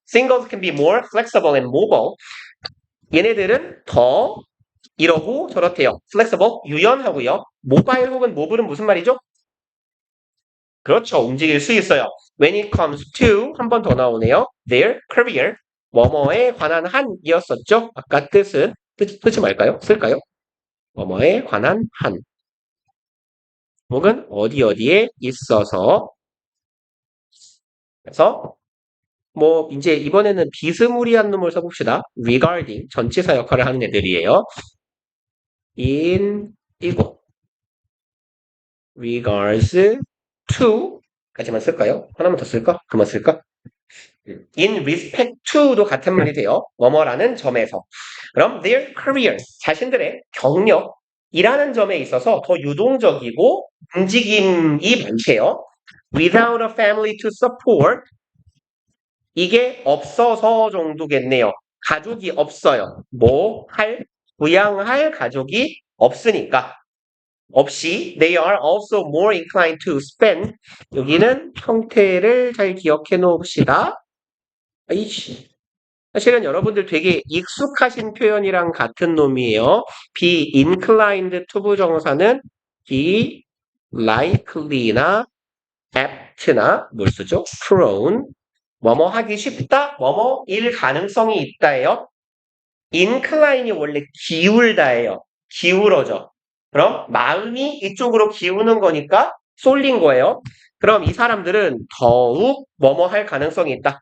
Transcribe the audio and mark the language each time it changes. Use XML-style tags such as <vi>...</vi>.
<en>Singles can be more flexible and mobile.</en> <ko>얘네들은 더 이러고 저렇대요. flexible, 유연하고요. mobile 혹은 mobile은 무슨 말이죠? 그렇죠. 움직일 수 있어요.</ko> <en>When it comes to</en> <ko>한 번 더 나오네요.</ko> <en>Their career,</en> <ko>뭐뭐에 관한 한이었었죠. 아까 뜻은 쓰지 말까요? 쓸까요? 뭐뭐에 관한 한 혹은 어디 어디에 있어서 그래서 뭐 이제 이번에는 비스무리한 놈을 써봅시다. regarding 전치사 역할을 하는 애들이에요. in 이거 regards to 까지만 쓸까요? 하나만 더 쓸까? 그만 쓸까? in respect to도 같은 말이 돼요. 뭐뭐라는 점에서. 그럼 their career, 자신들의 경력이라는 점에 있어서 더 유동적이고 움직임이 많대요.</ko> <en>without a family to support,</en> <ko>이게 없어서 정도겠네요. 가족이 없어요. 부양할 가족이 없으니까. 없이</ko> <en>they are also more inclined to spend,</en> <ko>여기는 형태를 잘 기억해 놓읍시다. 아이씨. 사실은 여러분들 되게 익숙하신 표현이랑 같은 놈이에요. be inclined to 부정사는 be likely나 apt나 뭘 쓰죠?</ko> <en>prone.</en> <ko>뭐뭐 하기 쉽다, 뭐뭐일 가능성이 있다예요. incline이 원래 기울다예요. 기울어져. 그럼 마음이 이쪽으로 기우는 거니까 쏠린 거예요. 그럼 이 사람들은 더욱 뭐뭐 할 가능성이 있다.</ko>